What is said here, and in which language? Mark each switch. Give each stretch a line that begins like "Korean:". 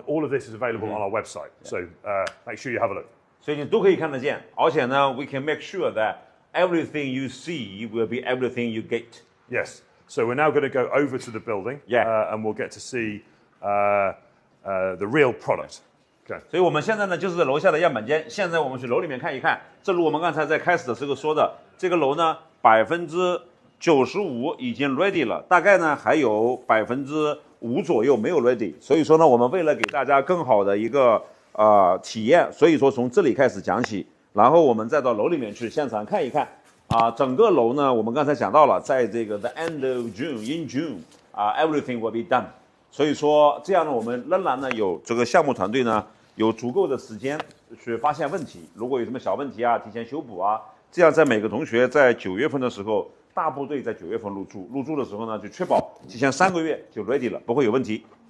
English: All of this is available on our website. So make sure you have a look.
Chinese: 所以你都可以看得见，而且呢
English: we can make sure that everything you see will be everything you get. Yes. So we're now going to go over to the building. And we'll get to see the real product. Okay.
Chinese: 所以我们现在呢就是楼下的样板间，现在我们去楼里面看一看。正如我们刚才在开始的时候说的，这个楼呢95%已经 ready 了，大概呢还有5%左右没有 ready。所以说呢，我们为了给大家更好的一个体验，所以说从这里开始讲起，然后我们再到楼里面去现场看一看。整个楼呢，我们刚才讲到了，在这个
English: the end of June，in June， everything will be done。
Chinese: 所以说这样呢，我们仍然呢有这个项目团队呢有足够的时间去发现问题，如果有什么小问题啊，提前修补啊，这样在每个同学在9月份的时候，大部队在9月份入住的时候呢，就确保提前3个月就 ready 了，不会有问题。